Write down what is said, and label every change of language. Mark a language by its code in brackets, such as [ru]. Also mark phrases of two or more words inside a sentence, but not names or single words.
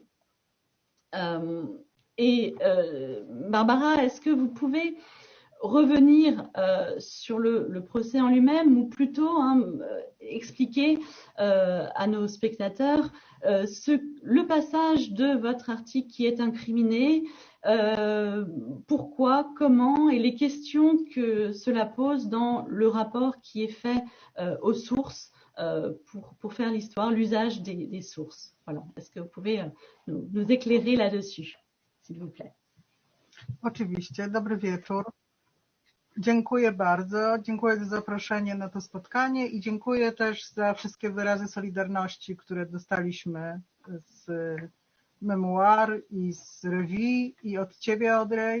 [fr] Barbara, est-ce que vous pouvez revenir sur le procès en lui-même, ou plutôt expliquer à nos spectateurs le passage de votre article qui est incriminé, pourquoi, comment, et les questions que cela pose dans le rapport qui est fait aux sources pour faire l'histoire, l'usage des sources. Voilà. Est-ce que vous pouvez nous éclairer là-dessus, s'il vous plaît? [pl] Oczywiście, dobry wieczór. Dziękuję bardzo, dziękuję za zaproszenie na to spotkanie i dziękuję też za wszystkie wyrazy solidarności, które dostaliśmy z Memoir i z Revue i od Ciebie, Audrey.